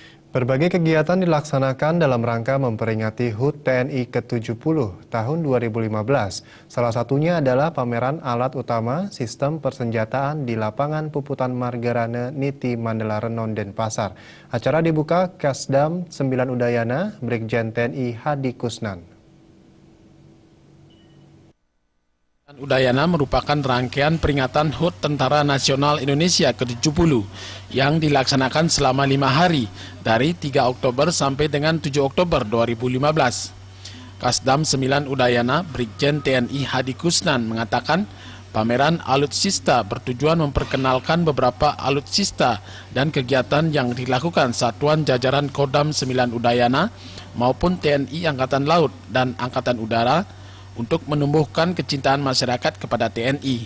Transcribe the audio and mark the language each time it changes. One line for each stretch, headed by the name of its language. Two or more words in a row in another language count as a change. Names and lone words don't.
Indonesian: Berbagai kegiatan dilaksanakan dalam rangka memperingati HUT TNI ke-70 tahun 2015. Salah satunya adalah pameran alat utama sistem persenjataan di lapangan Puputan Margarane Niti Mandala Renon Denpasar. Acara dibuka Kasdam 9 Udayana Brigjen TNI Hadi Kusnan. Udayana merupakan rangkaian peringatan HUT Tentara Nasional Indonesia ke-70 yang dilaksanakan selama 5 hari dari 3 Oktober sampai dengan 7 Oktober 2015. Kasdam 9 Udayana Brigjen TNI Hadi Kusnan mengatakan pameran alutsista bertujuan memperkenalkan beberapa alutsista dan kegiatan yang dilakukan Satuan Jajaran Kodam 9 Udayana maupun TNI Angkatan Laut dan Angkatan Udara untuk menumbuhkan kecintaan masyarakat kepada TNI.